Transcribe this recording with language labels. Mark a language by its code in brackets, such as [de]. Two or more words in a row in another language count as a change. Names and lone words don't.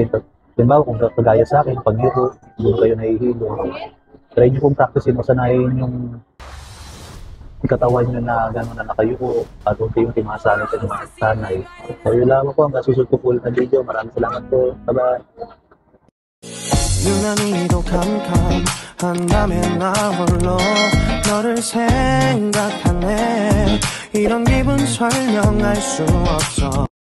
[tl] Halimbawa, kung kagaya sa akin, pag yuko, doon kayo nahihilo, try nyo pong practice o sanayin yung katawan nyo na gano'n na nakayuko at unti-unti masanay sa mga sanay. So, yun lamang po, hanggang susunod po ulit na video. Maraming salamat po. Bye-bye! [ko] 유난히도 캄캄한다면 나 홀로 너를 생각하네 이런 기분 설명할 수 없어